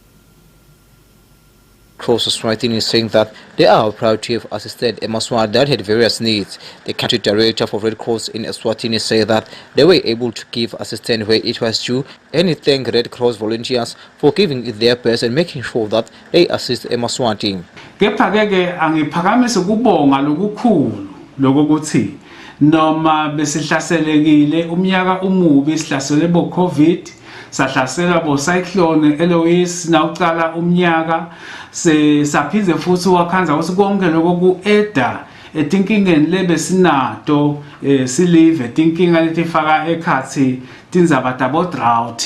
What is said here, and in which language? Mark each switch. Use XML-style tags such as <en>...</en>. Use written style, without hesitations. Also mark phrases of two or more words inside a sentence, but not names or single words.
<en>Cross Society is saying that they are proud to have assisted Yemaswati that had various needs. The country director for Red Cross in Eswatini said that they were able to give assistance where it was due, and he thanked Red Cross volunteers for giving it their best and making sure that they assist Yemaswati.</en> <ss>Kepha-ke angiphakamisa ukubonga lokukhulu lokuthi noma besihlaselekile umnyaka umubi sihlasele bo COVID sahlasela bo cyclone Eloise nawucala umnyaka saphize futhi wakhanza ukuthi konke lokho ku-eda etinkingeni lebe sinato silive etinkinga letifaka ekhathi tindzaba tabo drought.</ss>